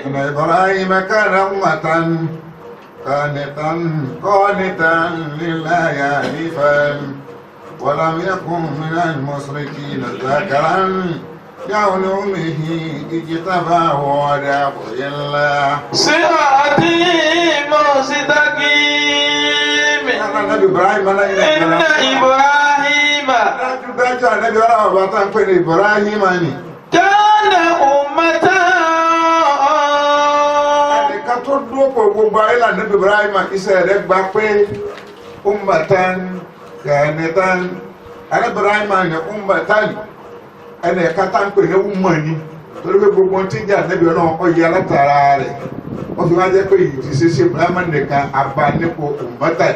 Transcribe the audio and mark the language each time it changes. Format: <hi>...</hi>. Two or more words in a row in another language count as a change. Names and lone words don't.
<ar>إن إبراهيم كان أمة قانتا لله حنيفا ولم يكن من المشركين ذاكرا لأنعمه اجتباه وهداه إلى صراط مستقيم. النبي إبراهيم إن إبراهيم النبي إبراهيم كان أمة</ar> <yo>ẹnìkan tó dúró pọ̀ gbogbo ayé là níbi Ibrahim iṣẹ́ rẹ̀ gba pé</yo> <ar>أمة قانتا</ar> <yo>Ibrahim ni ummatan ẹnìkan tá ń pè ní umma ni torí pé gbogbo tí ń jà níbi náà ó yẹ látara rẹ̀ ó fi wá jẹ́ pé ìdí ṣeṣe Ibrahim nìkan abá nípò ummatan.</yo>